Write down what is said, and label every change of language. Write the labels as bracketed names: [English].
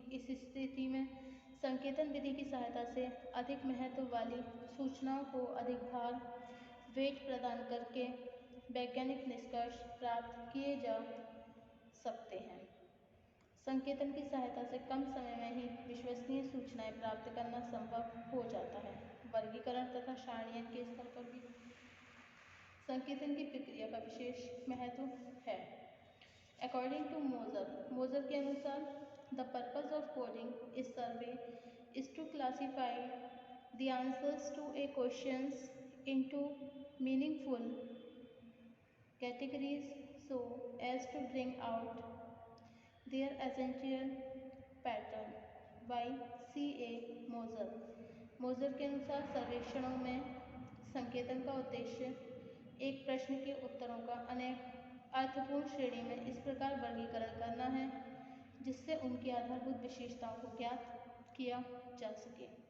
[Hindi] इस स्थिति में संकेतन विधि की सहायता से अधिक महत्व वाली सूचनाओं को अधिक भार, वेट प्रदान करके वैज्ञानिक निष्कर्ष प्राप्त किए जा सकते हैं। संकेतन की सहायता से कम समय में ही विश्वसनीय सूचनाएं प्राप्त करना संभव हो जाता है। वर्गीकरण तथा सारणीयन के स्तर पर भी संकेतन की प्रक्रिया का विशेष महत्व है। [English] According to Moser [Hindi] के अनुसार [English] the purpose of coding is survey is to classify the answers to a questions into meaningful categories so as to bring out their essential pattern by C.A. Moser। [Hindi] मोजर के अनुसार सर्वेक्षणों में संकेतन का उद्देश्य एक प्रश्न के उत्तरों का अनेक अर्थपूर्ण श्रेणी में इस प्रकार वर्गीकरण करना है जिससे उनकी आधारभूत विशेषताओं को ज्ञात किया जा सके।